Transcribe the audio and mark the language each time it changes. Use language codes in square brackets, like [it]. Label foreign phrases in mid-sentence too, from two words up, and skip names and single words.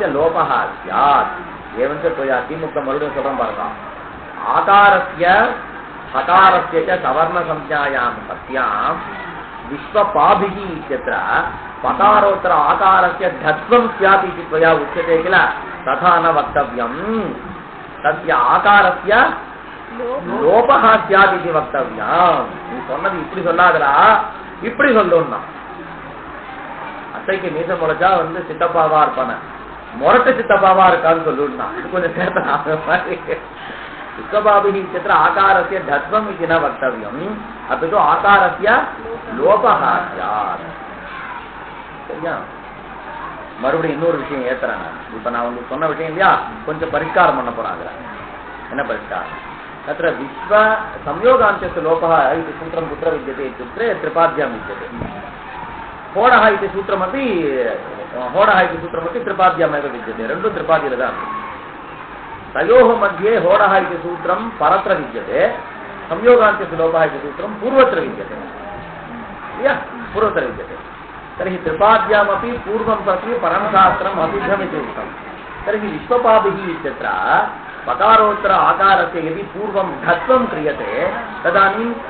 [sa] लोपः स्यात् एवञ्च त्वया किम् उक्तं मरुडु सुखं वर्ग आकारस्य हकारस्य च सवर्णसंज्ञायां सत्यां विश्वपाभिः इत्यत्र पकारोत्तर आकारस्य धत्वं स्यात् इति त्वया उच्यते किल तथा न वक्तव्यं तस्य आकारस्य लोपः स्यात् इति [ta] वक्तव्यं நீ சொன்னது இப்படி சொல்லாதடா இப்படி சொல்லுன்னா அத்தைக்கு மீச முளைச்சா வந்து சித்தப்பாவா இருப்பான மொரட்ட சித்தப்பாவா இருக்கான்னு சொல்லுன்னா கொஞ்சம் சேர்த்த [sa] विश्वपाभिः इत्यत्र आकारस्य धत्वम् इति न वक्तव्यम् अपि तु आकारस्य लोपः स्यात् [ta] சரியா மறுபடியும் இன்னொரு விஷயம் ஏத்துறேன் இப்ப நான் உங்களுக்கு சொன்ன விஷயம் இல்லையா கொஞ்சம் பரிஷ்காரம் பண்ண போறாங்க என்ன பரிஷ்காரம் [sa] तत्र विश्व संयोगान्तस्य लोपः इति सूत्रं कुत्र विद्यते इत्युक्ते त्रिपाद्यां विद्यते होडः इति सूत्रमपि त्रिपाद्यामेव विद्यते रण्डु त्रिपादिरदा तयोः मध्ये होडः इति सूत्रं परत्र विद्यते संयोगान्तस्य लोपः इति सूत्रं पूर्वत्र विद्यते पूर्वत्र विद्यते तर्हि त्रिपाद्यामपि पूर्वं प्रति परं शास्त्रम् असिद्धमिति उक्तं तर्हि विश्वपाभिः इत्यत्र पकारोत्तर आकारस्य यदि पूर्वं धत्वं क्रियते तदानीं